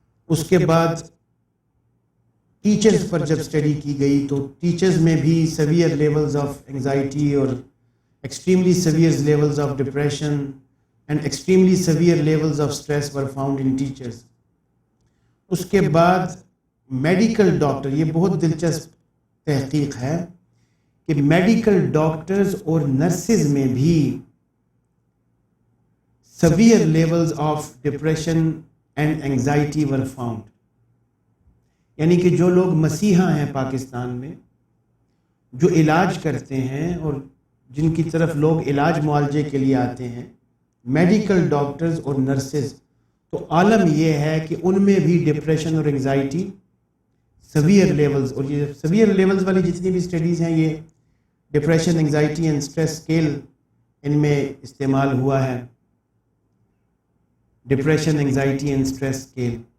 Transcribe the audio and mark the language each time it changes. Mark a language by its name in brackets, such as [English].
[Urdu] اس کے بعد ٹیچرز پر جب اسٹڈی کی گئی تو ٹیچرز میں بھی [English] Severe levels of anxiety اور extremely severe levels of depression and extremely severe levels of stress were found in teachers. [Urdu] اس کے بعد میڈیکل ڈاکٹر، یہ بہت دلچسپ تحقیق ہے کہ میڈیکل ڈاکٹرز اور نرسز میں بھی [English] severe levels of depression and anxiety were found. [Urdu] یعنی کہ جو لوگ مسیحا ہیں پاکستان میں، جو علاج کرتے ہیں اور جن کی طرف لوگ علاج معالجے کے لیے آتے ہیں، میڈیکل ڈاکٹرز اور نرسز، تو عالم یہ ہے کہ ان میں بھی ڈپریشن اور انگزائٹی سویئر لیولز، اور یہ سویئر لیولز والی جتنی بھی اسٹڈیز ہیں یہ depression, anxiety and stress scale ان میں استعمال ہوا ہے، depression, anxiety and stress scale.